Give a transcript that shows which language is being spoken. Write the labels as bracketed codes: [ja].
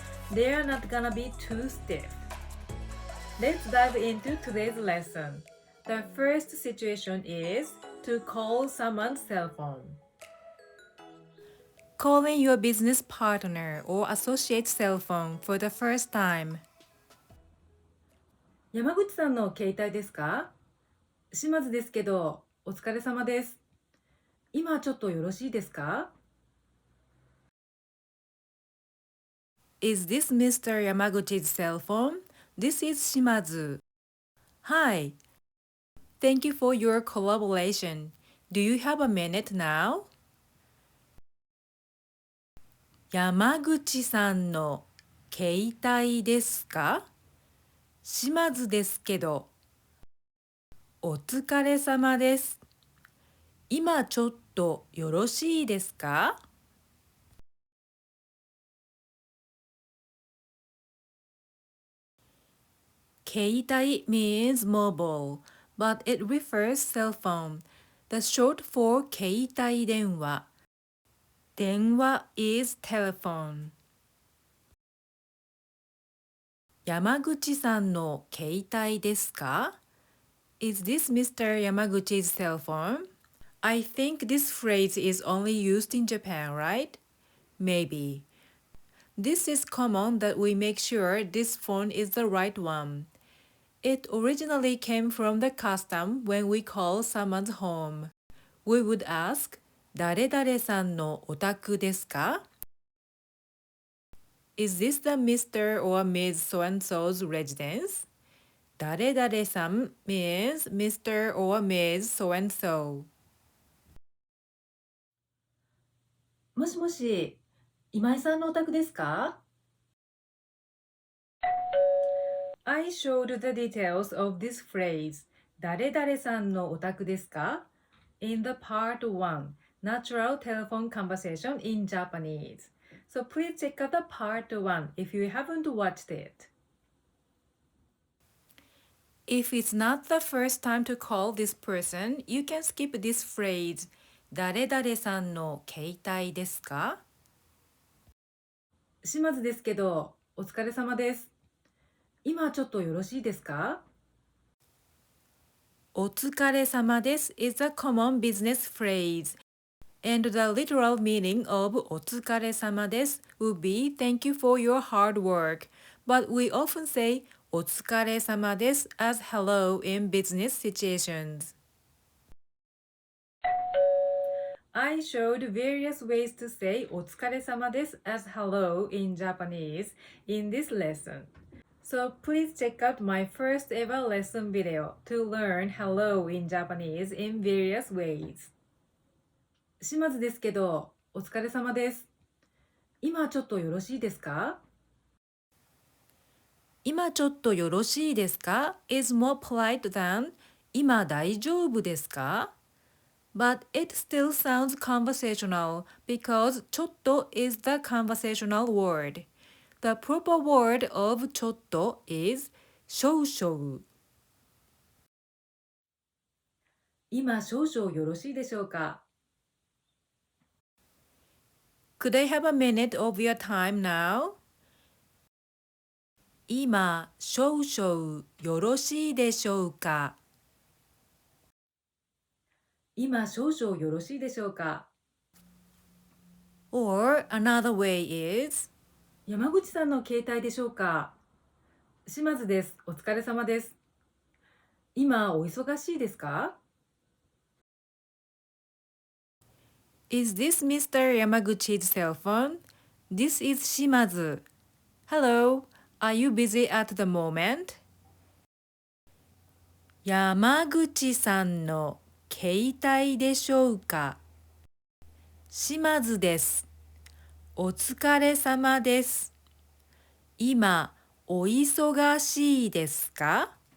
[en] They are not gonna be too stiff. Let's dive into today's lesson. The first situation is to call someone's cell phone. Calling your business partner or associate's cell phone for the first time. [ja] 山口さんの携帯ですか？島津ですけど、お疲れ様です。今ちょっとよろしいですか？ [en] Is this Mr. Yamaguchi's cell phone? This is Shimazu. Hi. Thank you for your collaboration. Do you have a minute now? [ja] 山口さんの携帯ですか？島津ですけど、お疲れ様です。今ちょっとよろしいですか？ [en] 携帯 means mobile, but it refers cell phone. The short for 携帯電話。 電話 is telephone. [ja] 山口さんの携帯ですか？ [en] Is this Mr. Yamaguchi's cell phone? I think this phrase is only used in Japan, right? Maybe. This is common that we make sure this phone is the right one. It originally came from the custom when we call someone's home. We would ask, [ja] 誰々さんのお宅ですか? [en] Is this the Mr. or Ms. So-and-so's residence? 誰々さん means Mr. or Ms. So-and-so. [ja] もしもし、今井さんのお宅ですか？ [en] I showed the details of this phrase, [ja] 誰々さんのお宅ですか? [en] in the part 1, natural telephone conversation in Japanese. So please check out the part 1 if you haven't watched it. If it's not the first time to call this person, you can skip this phrase, [ja] 誰々さんの携帯ですか？島津ですけど、お疲れ様です。今ちょっとよろしいですか？お疲れ様です [en] is a common business phrase, and the literal meaning of お疲れ様です would be thank you for your hard work, but we often say お疲れ様です as hello in business situations. I showed various ways to say [ja] お疲れ様です [en] as hello in Japanese in this lesson. So please check out my first ever lesson video to learn hello in Japanese in various ways. [ja] 島津ですけど、お疲れ様です。今ちょっとよろしいですか？今ちょっとよろしいですか [en] is more polite than [ja] 今大丈夫ですか [en] But it still sounds conversational because ちょっと is the conversational word. The proper word of ちょっと is 少々。 [ja] 今少々よろしいでしょうか？ [en] Could I have a minute of your time now? [ja] 今少々よろしいでしょうか。今少々よろしいでしょうか。 [en] Or another way is [ja] 山口さんの携帯でしょうか。島津です。お疲れ様です。今お忙しいですか？ [en] Is this Mr. Yamaguchi's cell phone? This is Shimazu. Hello, are you busy at the moment? [ja] 山口さんの携帯でしょうか。島津です。お疲れ様です。今、お忙しいですか？